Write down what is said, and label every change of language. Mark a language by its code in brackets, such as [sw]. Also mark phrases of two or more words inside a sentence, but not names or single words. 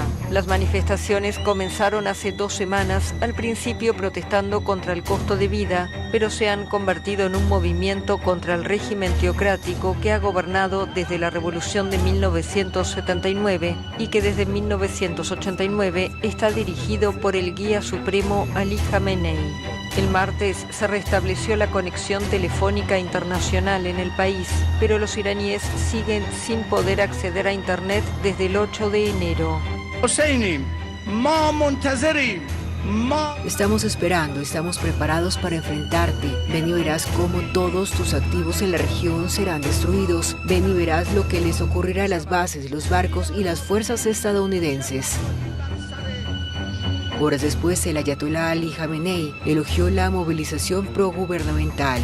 [es] Las manifestaciones comenzaron hace 2 semanas, al principio protestando contra el costo de vida, pero se han convertido en un movimiento contra el régimen teocrático que ha gobernado desde la Revolución de 1979 y que desde 1989 está dirigido por el guía supremo Ali Khamenei. El martes se restableció la conexión telefónica internacional en el país, pero los iraníes siguen sin poder acceder a Internet desde el 8 de enero. [fa] حسینیم ما منتظریم [es] Estamos esperando, estamos preparados para enfrentarte. Ven y verás cómo todos tus activos en la región serán destruidos. Ven y verás lo que les ocurrirá a las bases, los barcos y las fuerzas estadounidenses. Horas después, el ayatolá Ali Jamenei elogió la movilización progubernamental.